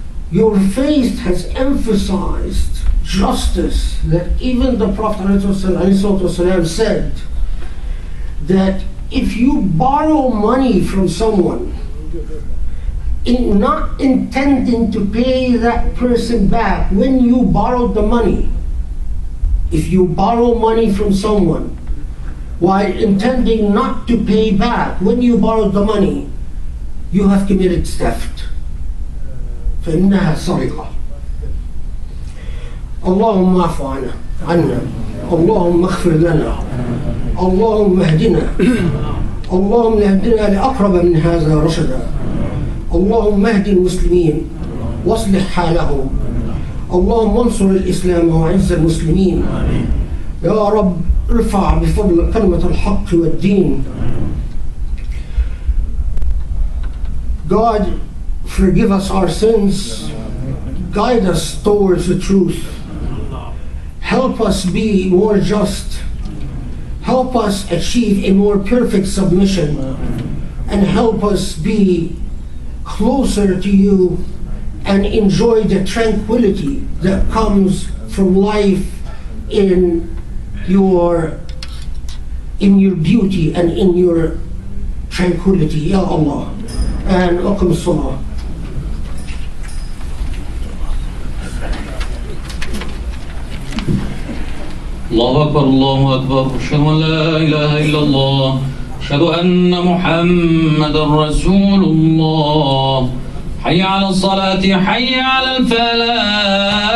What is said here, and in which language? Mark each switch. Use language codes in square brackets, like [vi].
[en] Your faith has emphasized justice, that even the Prophet ﷺ said that if you borrow money from someone, not intending to pay that person back when you borrowed the money, if you borrow money from someone while intending not to pay back when you borrowed the money, you have committed theft. [ar] فإنها سرقة. اللهم اعف عنا اللهم اغفر لنا اللهم اهدنا اللهم اهدنا لأقرب من هذا رشدا اللهم اهد المسلمين واصلح حالهم اللهم انصر الإسلام وأعز المسلمين يا رب ارفع بفضل كلمة الحق والدين. [en] God, forgive us our sins, guide us towards the truth, help us be more just, help us achieve a more perfect submission, and help us be closer to you and enjoy the tranquility that comes from life in your beauty and in your tranquility. [ar] Ya Allah. And أقم الصلاة. الله أكبر الله أكبر أشهد أن لا إله إلا الله أشهد أن محمدا رسول الله حي على الصلاة حي على الفلاح